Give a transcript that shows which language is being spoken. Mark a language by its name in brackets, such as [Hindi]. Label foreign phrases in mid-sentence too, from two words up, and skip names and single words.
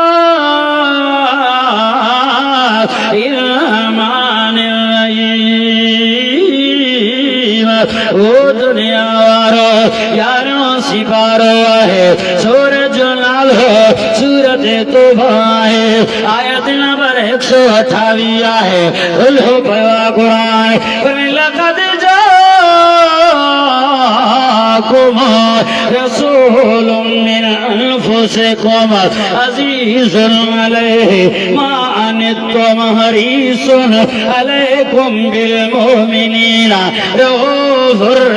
[Sindhi] ओ दुनिया वारो यारो सिपारो आहे सूरज जो नालो सूरत तौबा आहे आयत नंबर 128 आहे खुलो पियो आहे क़ुरान लक़द [Arabic] جاءكم رسول من أنفسكم عزيز عليه ما عنتم حريص عليكم بالمؤمنين رؤوف